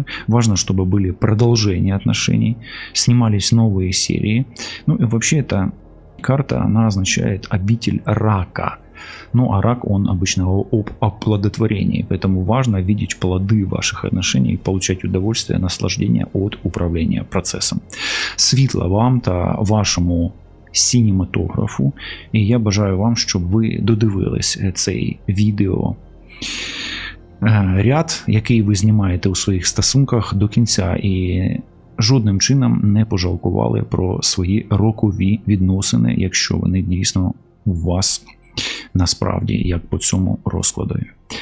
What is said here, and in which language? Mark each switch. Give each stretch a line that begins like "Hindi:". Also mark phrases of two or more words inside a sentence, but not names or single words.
Russian: Важно, чтобы были продолжения отношений, снимались новые серии. Ну и вообще эта карта, она означает обитель рака. Ну а рак, он обычно об оплодотворении. Поэтому важно видеть плоды ваших отношений и получать удовольствие, наслаждение от управления процессом.
Ukrainian: Світло вам та вашому синематографу. І я бажаю вам, щоб ви додивились цей відео ряд, який ви знімаєте у своїх стосунках до кінця і жодним чином не пожалкували про свої рокові відносини, якщо вони дійсно у вас насправді, як по цьому розкладу.